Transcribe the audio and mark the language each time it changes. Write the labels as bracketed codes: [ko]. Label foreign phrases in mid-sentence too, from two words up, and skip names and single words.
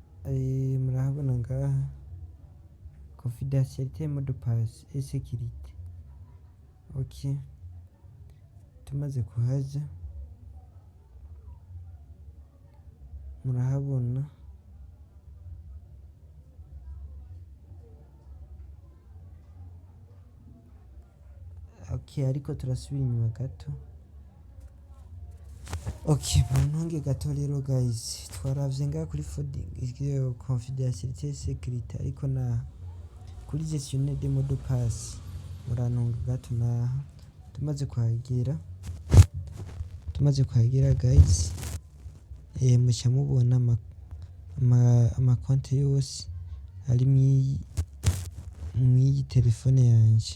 [rn] murahabona ngaha [fr] confidentialité mot de passe et sécurité. [rn] Ok, tumaze kuhaja murahabona ariko turasubira inyuma gato. Muntunge gato rero guys, twaravye ngaha kuri [fr] confidentialité et sécurité [rn] ariko na kuri [fr] gestionnaire de mot de passe [rn] murantunga gato naha tumaze kuhagera guys, muca mubona amakonte yose ari mw'iyi telefone yanje.